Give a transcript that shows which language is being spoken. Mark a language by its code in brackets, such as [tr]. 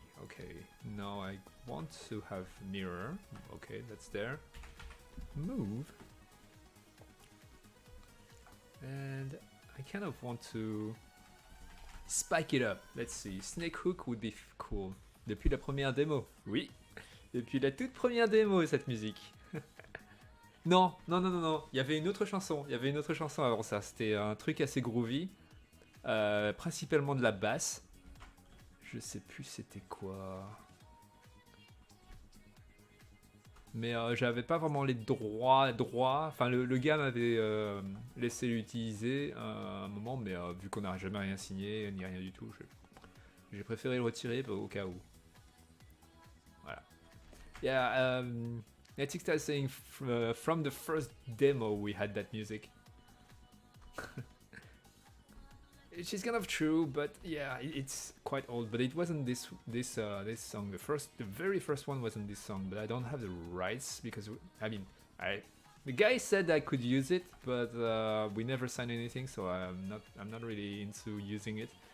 [en] Okay, now I want to have mirror. Okay, that's there. Move, and I kind of want to spike it up. Let's see. Snake Hook would be cool. [fr] Depuis la première démo. Oui. Depuis la toute première démo, cette musique. Non. Il y avait une autre chanson. Avant ça. C'était un truc assez groovy. Principalement de la basse. Je sais plus c'était quoi. Mais j'avais pas vraiment les droits. Enfin, le gars m'avait laissé l'utiliser à un moment, mais vu qu'on n'a jamais rien signé, ni rien du tout, j'ai préféré le retirer au cas où. Voilà. [en] Yeah, Netixta is saying from the first demo we had that music. She's kind of true, but yeah, it's quite old. But it wasn't this song. The very first one wasn't this song. But I don't have the rights because the guy said I could use it, but we never signed anything, so I'm not really into using it.